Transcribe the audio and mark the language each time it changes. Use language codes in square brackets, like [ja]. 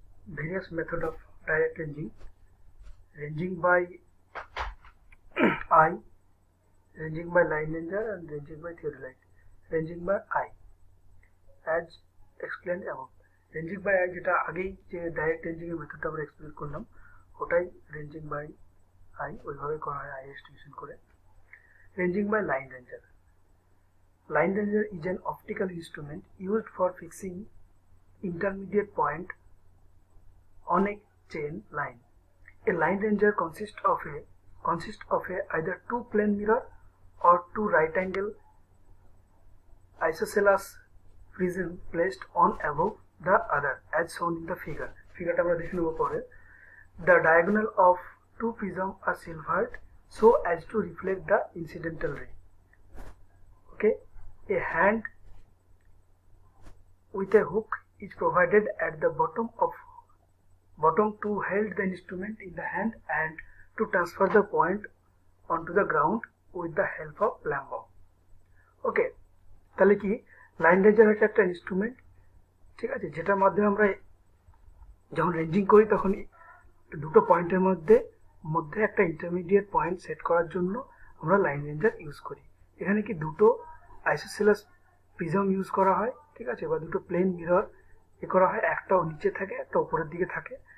[en] Various method of direct ranging. Ranging by eye, ranging by line ranger, and ranging by theodolite. Ranging by eye, as explained above. Ranging by eye [bn] যেটা আগেই যে direct ranging এর মেথডটা আমরা explain করলাম, ওটাই ranging by I, ওইভাবে করা হয় আই এস্টিমেশন করে। [en] Ranging by line ranger. Line ranger is an optical instrument used for fixing intermediate point on a chain line. A line ranger consists of either 2 plane mirror or 2 right angle isosceles prism placed one above the other, as shown in the figure. [bn] Figureটা আমরা দেখে নেব পরে. [en] The diagonal of 2 prisms are silvered so as to reflect the incidental ray. Okay, a hand with a hook is provided at the bottom to hold the instrument in the hand and to transfer the point onto the ground with the help of lamp bulb. [bn] ওকে, তাহলে কি line ranger হচ্ছে একটা instrument, ঠিক আছে, যেটার মাধ্যমে আমরা যখন রেঞ্জিং করি তখন দুটো পয়েন্টের মধ্যে একটা ইন্টারমিডিয়েট পয়েন্ট সেট করার জন্য আমরা লাইন রেঞ্জার ইউজ করি। এখানে কি দুটো আইসোসেলাস প্রিজম ইউজ করা হয়, ঠিক আছে, বা দুটো প্লেন মিরর এ করা হয়, একটা নিচে থাকে একটা উপরের দিকে থাকে।